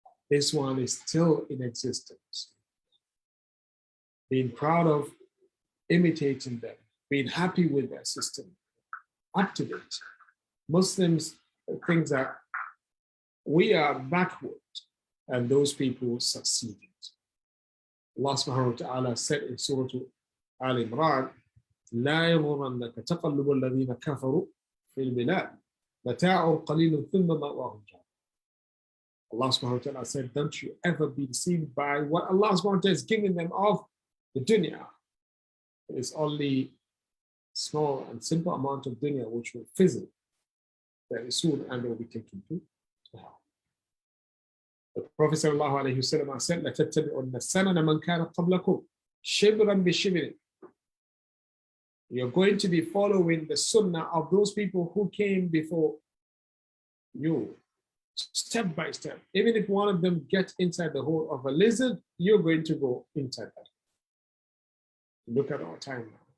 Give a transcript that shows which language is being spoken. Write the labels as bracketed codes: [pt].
[en] This one is still in existence. Being proud of imitating them, being happy with their system, up to date. Muslims think that we are backward and those people succeeded. Allah subhanahu wa ta'ala said in Surah Al-Imran, [ar] لا يغرنك تقلب الذين كفروا في البلاد متاع قليل ثم مأواهم جهنم. [en] Allah subhanahu wa ta'ala said, don't you ever be deceived by what Allah subhanahu wa ta'ala is giving them of the dunya. It is only small and simple amount of dunya which will fizzle very soon and they will be taken to hell. The Prophet ﷺ said, [ar] لَتَتَّبِعُنَّ السَّنَنَ مَنْ كَانَ قَبْلَكُمْ شِبْرًا بِشِبْرٍ. [en] You're going to be following the sunnah of those people who came before you, step by step. Even if one of them gets inside the hole of a lizard, you're going to go inside that. Look at our time now.